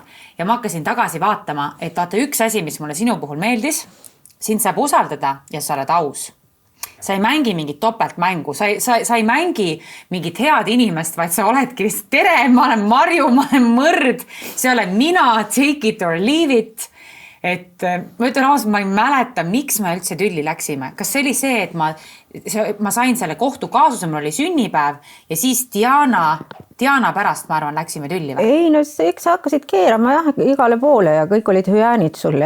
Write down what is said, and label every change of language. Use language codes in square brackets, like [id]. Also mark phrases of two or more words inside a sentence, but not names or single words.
[et] Ja ma hakkasin tagasi vaatama, et vaata üks asi, mis mulle sinu puhul meeldis, sind saab usaldada ja sa oled aus. Sa ei mängi mingit topeltmängu, sa ei mängi mingit head inimest, vaid sa oledki lihtsalt tere, ma olen Marju, ma olen Mõrd, see olen mina, [en] take it or leave it. [et] Et ma ütlen ausalt, ma ei mäleta, miks me üldse tülli läksime. Kas see oli see, et ma sain selle kohtukaasuse, mul oli sünnipäev ja siis Diana pärast, ma arvan, läksime tülli või? Ei, no eks sa hakkasid keerama igale poole ja kõik olid hüäänid sulle.